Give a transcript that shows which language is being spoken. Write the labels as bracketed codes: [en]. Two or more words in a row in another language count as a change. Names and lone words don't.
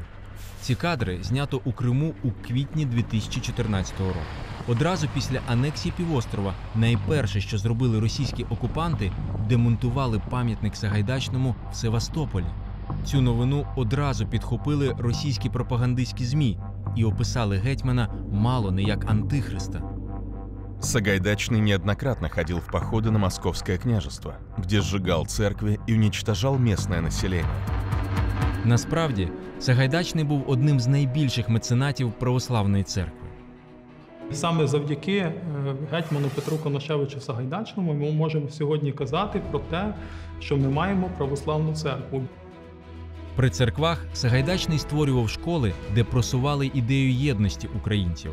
[uk] Ці кадри знято у Криму у квітні 2014 року. Одразу після анексії півострова найперше, що зробили російські окупанти, демонтували пам'ятник Сагайдачному в Севастополі. Цю новину одразу підхопили російські пропагандистські ЗМІ и описали гетьмана мало не як антихриста. [ru] Сагайдачный неоднократно ходил в походы на Московское княжество, где сжигал церкви и уничтожал местное население. [uk] Насправді, Сагайдачний був одним з найбільших меценатів православної церкви. Саме завдяки гетьману Петру Конашевичу Сагайдачному ми можемо сьогодні казати про те, що ми маємо православну церкву. При церквах Сагайдачний створював школи, де просували ідею єдності українців.